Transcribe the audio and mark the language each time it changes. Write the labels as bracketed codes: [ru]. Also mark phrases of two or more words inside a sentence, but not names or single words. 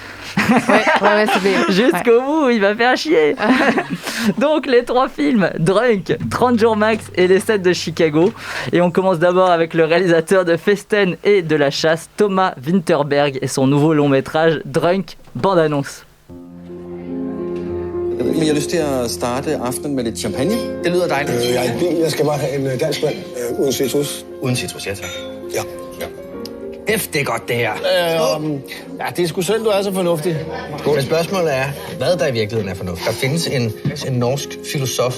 [fr] Ouais, jusqu'au bout, il va faire chier. Donc les 3 films, Drunk, 30 jours max et les 7 de Chicago. Et on commence d'abord avec le réalisateur de Festen et de La Chasse, Thomas Vinterberg, et son nouveau long métrage Drunk, bande-annonce. [da] Men jeg har lyst til at starte aftenen med lidt champagne. Det lyder dejligt. Jeg skal bare have en dansk mand uden citrus. Uden citrus, ja tak. Ja. Det er godt, det her. Ja, det er sgu synd, du er så fornuftig. Men spørgsmålet er, hvad der i virkeligheden er fornuftigt. Der findes en norsk filosof.